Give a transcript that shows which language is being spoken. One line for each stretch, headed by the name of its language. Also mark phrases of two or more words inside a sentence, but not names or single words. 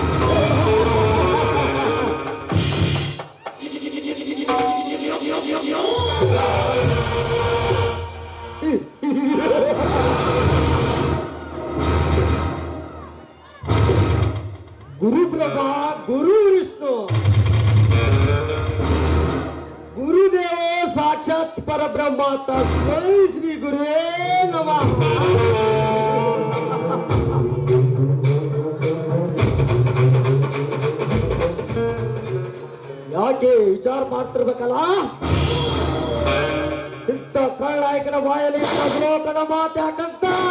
Sanskrit: ಗುರು ಬ್ರಹ್ಮ, ಗುರು ವಿಷ್ಣು, ಗುರುದೇವ ಸಾಕ್ಷಾತ್ ಪರಬ್ರಹ್ಮ, ತಸ್ಮೈ ಶ್ರೀ ಗುರುವೇ ನಮಃ.
Kannada: ಯಾಕೆ ವಿಚಾರ ಮಾಡ್ತಿರ್ಬೇಕಲ್ಲ? ಇಂಥ ಕಳ್ಳಾಯಕನ ಬಾಯಲ್ಲಿ ಇಂಥ ಶ್ಲೋಕದ ಮಾತು ಯಾಕಂತ?